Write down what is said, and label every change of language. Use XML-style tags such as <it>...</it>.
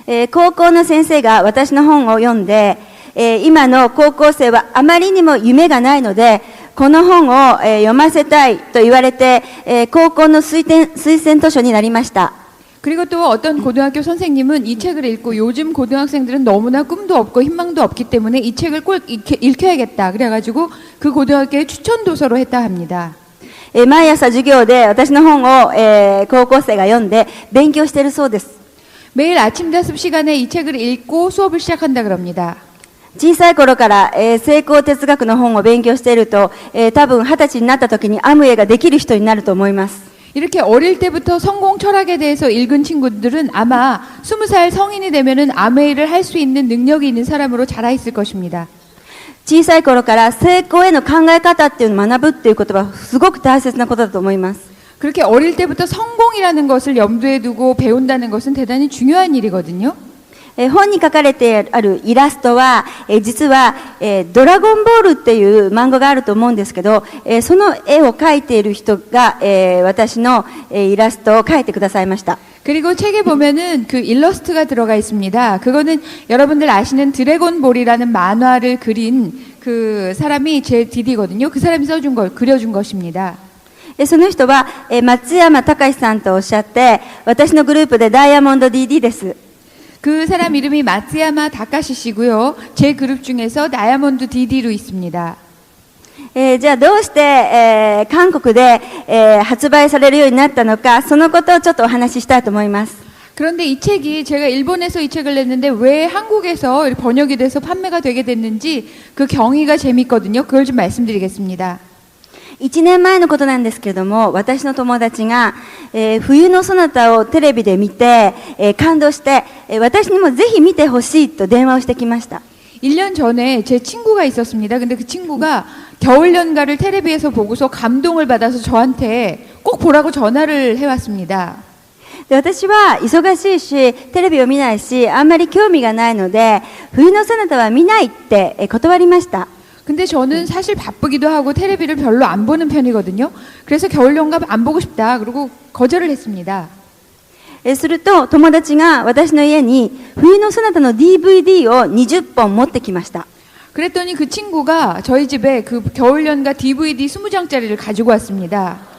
<ja>高校の先生が私の本を読んで、今の高校生はあまりにも夢がないので、この本を、読ませたいと言われて、高校の推薦図書になりました。</ja> <ko>그리고 또 어떤 고등학교 선생님은 이 책을 읽고 요즘 고등학생들은 너무나 꿈도 없고 희망도 없기 때문에 이 책을 꼭 읽혀야겠다. 그래가지고 그 고등학교에 추천 도서로 했다 합니다.</ko> <ja>毎朝授業で私の本を、高校生が読んで勉強しているそうです。</ja> <ko>매일 아침 답습 시간에 이 책을 읽고 수업을 시작한다 그럽니다.</ko> <ja>小さい頃から、成功哲学の本を勉強していると、多分20歳になった時にアムウェイができる人になると思います。</ja> <ko>이렇게 어릴 때부터 성공 철학에 대해서 읽은 친구들은 아마 20살 성인이 되면은 아메이를 할 수 있는 능력이 있는 사람으로 자라 있을 것입니다.</ko> <ja>小さい頃から成功への考え方っていうのを学ぶっていうことはすごく大切なことだと思います。</ja> <ko>그렇게 어릴 때부터 성공이라는 것을 염두에 두고 배운다는 것은 대단히 중요한 일이거든요.</ko> <ja>本に書かれてあるイラストは、実は、ドラゴンボールっていう漫画があると思うんですけど、その絵を描いている人が、私の、イラストを描いてくださいました。</ja> <ko>그리고 책에 보면은 그 일러스트가 들어가 있습니다. 그거는 여러분들 아시는 드래곤볼이라는 만화를 그린 그 사람이 제 디디거든요. 그 사람이 그려준 것입니다.</ko> <ja>その人は、松山隆さんとおっしゃって、私のグループでダイヤモンド DD です。</ja> <ko>그 사람 이름이 마츠야마 다카시 씨고요. 제 그룹 중에서 다이아몬드 DD로 있습니다.</ko> <ja>じゃあどうして、韓国で、発売されるようになったのか、そのことをちょっとお話ししたいと思います。</ja> <ko>그런데 이 책이 제가 일본에서 이 책을 냈는데 왜 한국에서 번역이 돼서 판매가 되게 됐는지 그 경위가 재밌거든요. 그걸 좀 말씀드리겠습니다.</ko> <ja>1年前のことなんですけれども、私の友達が、冬のソナタをテレビで見て、感動して、私にもぜひ見てほしいと電話をしてきました。</ja> <ko>1년 전에 제 친구가 있었습니다. 근데 그 친구가 겨울연가를 텔레비에서 보고서 감동을 받아서 저한테 꼭 보라고 전화를 해왔습니다.</ko> <ja>で私は忙しいし、テレビを見ないし、あんまり興味がないので、冬のソナタは見ないって断りました。</ja> <ko>근데 저는 사실 바쁘기도 하고 텔레비를 별로 안 보는 편이거든요. 그래서 겨울연가 안 보고 싶다. 그리고 거절을 했습니다.</ko> <ja>すると友達が私の家に冬のソナタの DVD を20本持ってきました。</ja> <ko>그랬더니 그 친구가 저희 집에 그 겨울연가 DVD 20장짜리를 가지고 왔습니다.</ko>